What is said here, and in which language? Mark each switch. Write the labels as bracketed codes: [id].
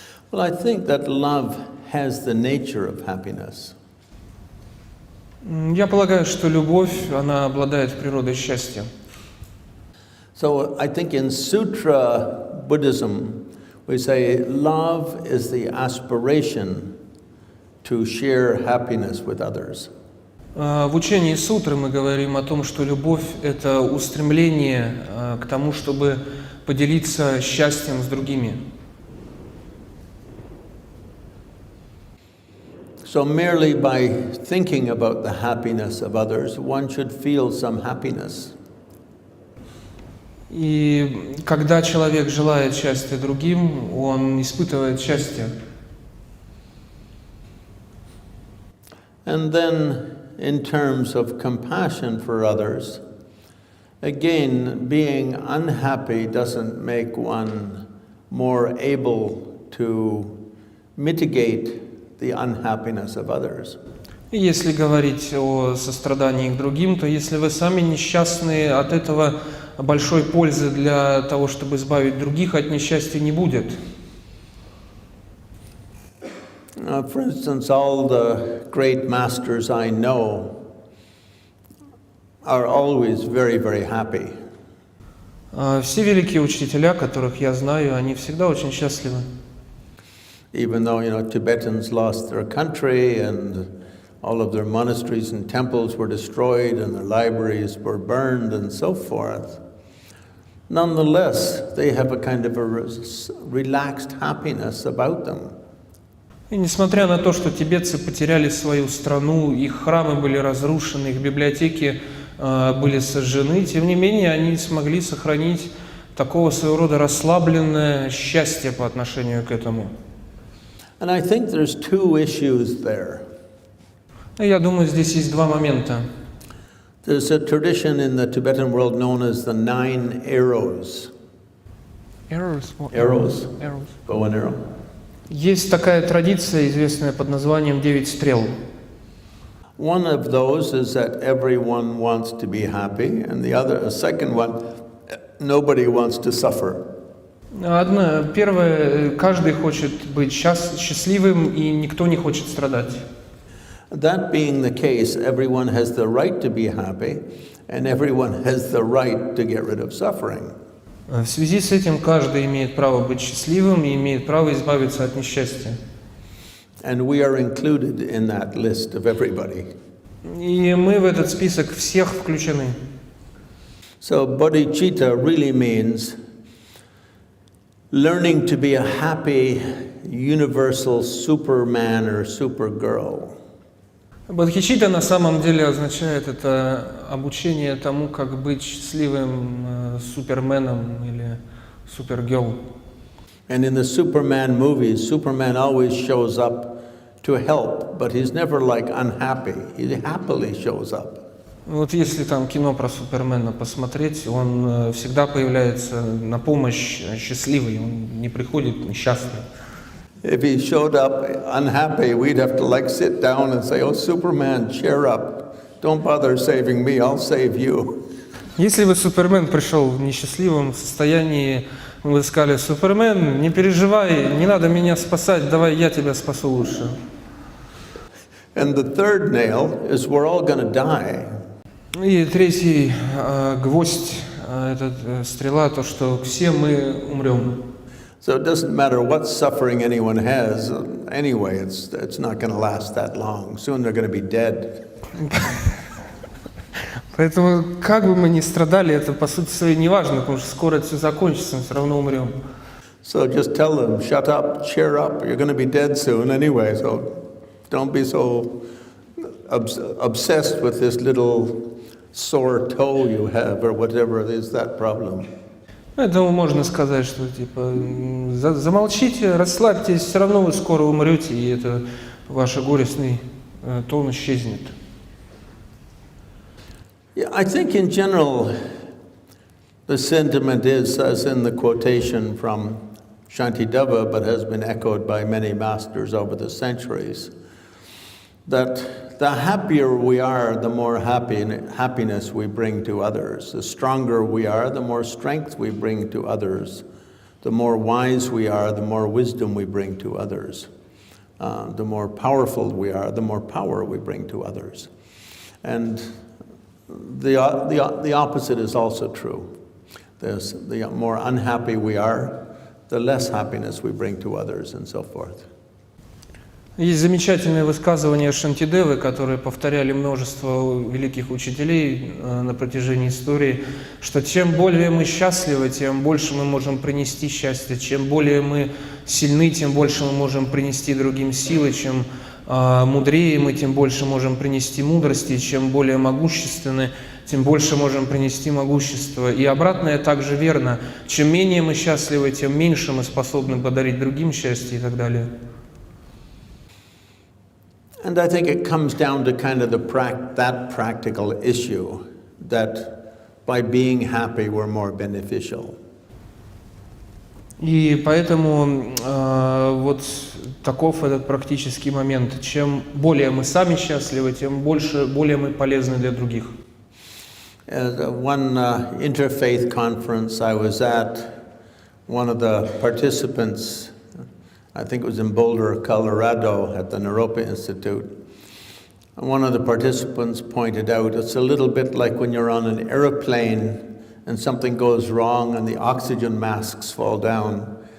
[en] Well, I think that love has the nature of happiness. [ru] Я полагаю, что любовь, она обладает природой счастья. [en] So I think in Sutra Buddhism, we say love is the aspiration to share happiness with others. [ru] В учении сутры мы говорим о том, что любовь – это устремление к тому, чтобы поделиться счастьем с другими. [en] So merely by thinking about the happiness of others, one should feel some happiness. [ru] И когда человек желает счастья другим, он испытывает счастье. [en] And then, in terms of compassion for others, again, being unhappy doesn't make one more able to mitigate the unhappiness of others. [ru] И если говорить о сострадании к другим, то если вы сами несчастны, от этого большой пользы для того, чтобы избавить других от несчастья, не будет. [en] For instance, all the great masters I know are always very, very happy. [ru] Все великие учителя, которых я знаю, они всегда очень счастливы. [en] Even though, Tibetans lost their country and all of their monasteries and temples were destroyed and their libraries were burned and so forth, nonetheless, they have a kind of a relaxed happiness about them. [ru] И несмотря на то, что тибетцы потеряли свою страну, их храмы были разрушены, их библиотеки были сожжены, тем не менее они смогли сохранить такого своего рода расслабленное счастье по отношению к этому. [en] And I think there's two issues there. [ru] Я думаю, здесь есть два момента. [en] There's a tradition in the Tibetan world known as the 9 arrows. Arrows. Bow and arrow. [ru] Есть такая традиция, известная под названием 9 стрел. [en] One of those is that everyone wants to be happy, and a second one, nobody wants to suffer. [ru] Первое, каждый хочет быть счастливым, и никто не хочет страдать. [en] That being the case, everyone has the right to be happy, and everyone has the right to get rid of suffering. [ru] В связи с этим каждый имеет право быть счастливым и имеет право избавиться от несчастья. [en] And we are included in that list of everybody. [ru] И мы в этот список всех включены. [en] So bodhicitta really means learning to be a happy, universal Superman or Supergirl. [ru] Бодхичитта на самом деле означает это обучение тому, как быть счастливым суперменом или супергерл. [en] And in the Superman movies, Superman always shows up to help, but he's never like unhappy. He happily shows up. [ru] Вот если там кино про Супермена посмотреть, он всегда появляется на помощь счастливый, он не приходит несчастный. [en] If he showed up unhappy, we'd have to like sit down and say, "Oh, Superman, cheer up. Don't bother saving me, I'll save you." [ru] Если бы Супермен пришел в несчастливом состоянии, вы сказали: Супермен, не переживай, не надо меня спасать, давай я тебя спасу лучше. [en] And the third nail is we're all going to die. [ru] И третий гвоздь, стрела, то, что все мы умрем. [en] So it doesn't matter what suffering anyone has. Anyway, it's not going to last that long. Soon they're going to be dead. [ru] Поэтому, как бы мы ни страдали, это по сути своей не важно, потому что скоро это все закончится, мы все равно умрем. [en] So just tell them, shut up, cheer up. You're going to be dead soon anyway. So don't be so obsessed with this little sore toe you have or whatever it is, that problem. [ru] Поэтому можно сказать, что типа замолчите, расслабьтесь, все равно вы скоро умрете, и это ваш горестный тон исчезнет. [en] Yeah, I think in general the sentiment is, as in the quotation from Shantideva, but has been echoed by many masters over the centuries, that the happier we are, the more happiness we bring to others. The stronger we are, the more strength we bring to others. The more wise we are, the more wisdom we bring to others. The more powerful we are, the more power we bring to others. And the opposite is also true. The more unhappy we are, the less happiness we bring to others, and so forth. [ru] Есть замечательное высказывание Шантидевы, которое повторяли множество великих учителей на протяжении истории, что чем более мы счастливы, тем больше мы можем принести счастье, чем более мы сильны, тем больше мы можем принести другим силы, чем мудрее мы, тем больше можем принести мудрости, чем более могущественны, тем больше можем принести могущество. И обратное также верно. Чем менее мы счастливы, тем меньше мы способны подарить другим счастье и так далее. [en] And I think it comes down to kind of that practical issue, that by being happy we're more beneficial. [ru] И поэтому вот таков этот практический момент. Чем более мы сами счастливы, тем более мы полезны для других. [en] At one interfaith conference I was at, one of the participants, I think it was in Boulder, Colorado, at the Naropa Institute. And one of the participants pointed out, it's a little bit like when you're on an airplane and something goes wrong and the oxygen masks fall down.